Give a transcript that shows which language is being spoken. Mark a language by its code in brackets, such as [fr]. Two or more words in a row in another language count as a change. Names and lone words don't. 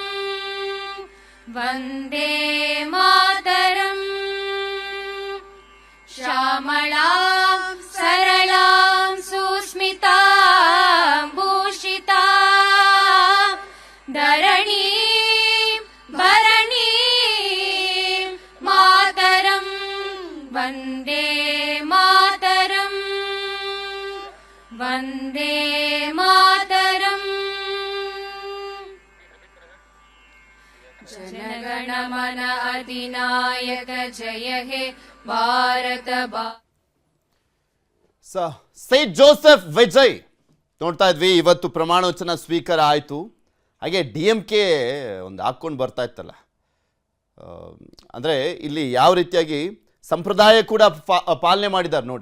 [sa] वन्दे मातरम् श्यामलां सरलां सुस्मितां भूषितां धरणीं भरणीं मातरम् वन्दे मातरम् वन्दे मातरम्. [bn] জনগণ মন অধিনায়ক জয় হে ভারত [kn] ಸೇಂಟ್ ಜೋಸೆಫ್ ವಿಜಯ್ ನೋಡ್ತಾ ಇದ್ವಿ. ಇವತ್ತು ಪ್ರಮಾಣವಚನ ಸ್ವೀಕಾರ ಆಯಿತು. ಹಾಗೆ DMK ಒಂದು ಹಾಕ್ಕೊಂಡು ಬರ್ತಾ ಇತ್ತಲ್ಲ, ಅಂದರೆ ಇಲ್ಲಿ ಯಾವ ರೀತಿಯಾಗಿ ಸಂಪ್ರದಾಯ ಕೂಡ ಪಾಲನೆ ಮಾಡಿದ್ದಾರೆ ನೋಡಿ.